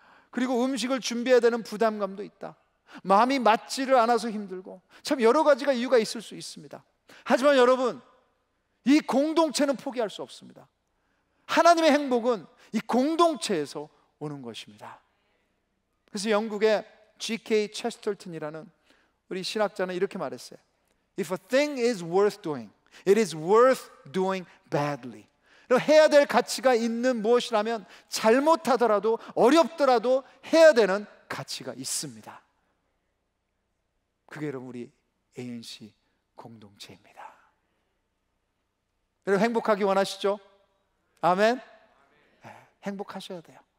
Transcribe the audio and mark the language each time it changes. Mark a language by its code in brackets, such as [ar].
[ko] 그리고 음식을 준비해야 되는 부담감도 있다. 마음이 맞지를 않아서 힘들고, 참 여러 가지가 이유가 있을 수 있습니다. 하지만 여러분, 이 공동체는 포기할 수 없습니다. 하나님의 행복은 이 공동체에서 오는 것입니다. 그래서 영국의 G.K. 체스터턴이라는 우리 신학자는 이렇게 말했어요. [en] If a thing is worth doing, it is worth doing badly. [ko] 해야 될 가치가 있는 무엇이라면 잘못하더라도 어렵더라도 해야 되는 가치가 있습니다. 그게 여러분 우리 ANC 공동체입니다. 여러분 행복하기 원하시죠? 아멘? 네, 행복하셔야 돼요.